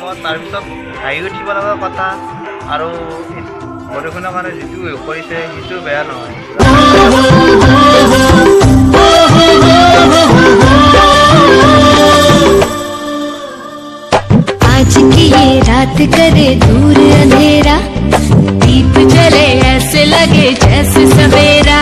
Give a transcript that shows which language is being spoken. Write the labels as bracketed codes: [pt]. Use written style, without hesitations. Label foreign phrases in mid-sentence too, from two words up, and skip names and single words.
[as] তাৰপিছত হাঁহি উঠিব লগা কথা, আৰু বৰষুণৰ কাৰণে যিটো কৰিছে সেইটো বেয়া নহয়। [hi] आज की ये रात करे दूर अंधेरा, दीप जले ऐसे लगे जैसे सवेरा।